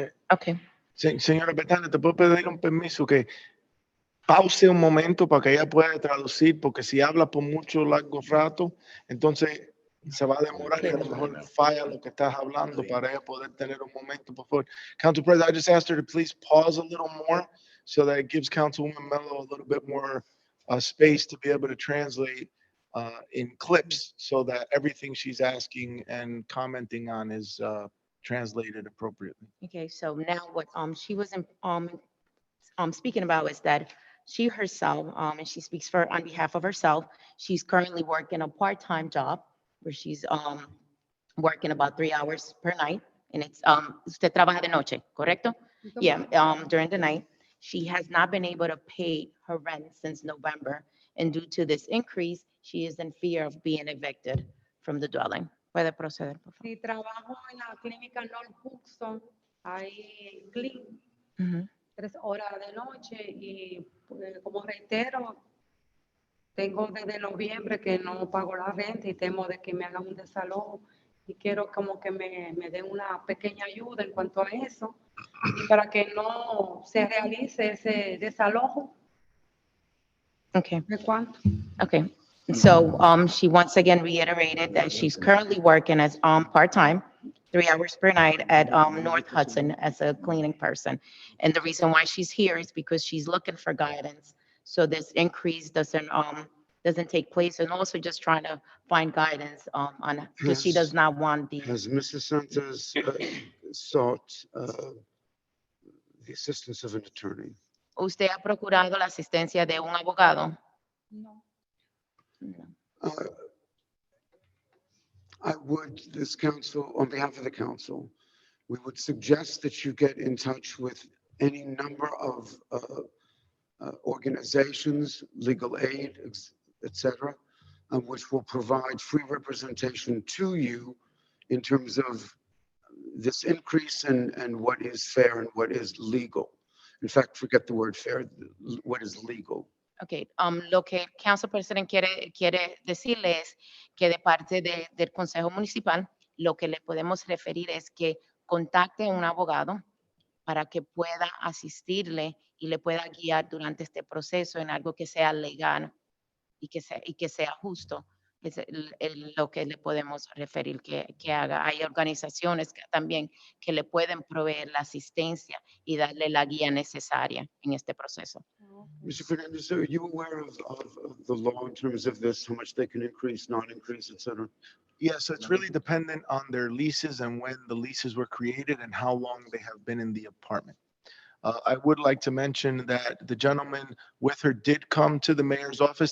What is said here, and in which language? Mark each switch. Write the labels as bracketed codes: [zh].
[en] Okay. [es] Señora Betania, ¿te puedo pedir un permiso que pause un momento para que ella pueda traducir? Porque si habla por mucho largo rato, entonces se va a demorar y a lo mejor falla lo que estás hablando para ella poder tener un momento, por favor. [en] Council President, I just asked her to please pause a little more so that it gives Councilwoman Mello a little bit more space to be able to translate in clips so that everything she's asking and commenting on is translated appropriately. Okay, so now what she was speaking about is that she herself, and she speaks on behalf of herself, she's currently working a part-time job where she's working about 3 hours per night and it's, [es] usted trabaja de noche, ¿correcto? [en] Yeah, during the night. She has not been able to pay her rent since November, and due to this increase, she is in fear of being evicted from the dwelling. [es] Puede proceder, por favor. Si trabajo en la clínica North Hudson, ahí clean, Ujú. 3 horas de noche y como reitero, tengo desde noviembre que no pago la renta y temo de que me hagan un desalojo y quiero como que me den una pequeña ayuda en cuanto a eso y para que no se realice ese desalojo. [en] Okay. [es] ¿De cuánto? [en] Okay. So she once again reiterated that she's currently working as part-time, 3 hours per night at North Hudson as a cleaning person. And the reason why she's here is because she's looking for guidance. So this increase doesn't take place, and also just trying to find guidance on, because she does not want the. Has Mrs. Santos sought the assistance of an attorney? [es] ¿Usted ha procurado la asistencia de un abogado? No. No. [en] I would, this council, on behalf of the council, we would suggest that you get in touch with any number of organizations, legal aid, etc., which will provide free representation to you in terms of this increase and what is fair and what is legal. In fact, forget the word fair, what is legal. [es] Okay, lo que Council President quiere decirle es que de parte del Consejo Municipal, lo que le podemos referir es que contacte a un abogado para que pueda asistirle y le pueda guiar durante este proceso en algo que sea legal y que sea justo. Es lo que le podemos referir que haga. Hay organizaciones también que le pueden proveer la asistencia y darle la guía necesaria en este proceso. [en] Mr. Fernandez, are you aware of the law in terms of this, how much they can increase, not increase, etc.? Yes, it's really dependent on their leases and when the leases were created and how long they have been in the apartment. I would like to mention that the gentleman with her did come to the mayor's office.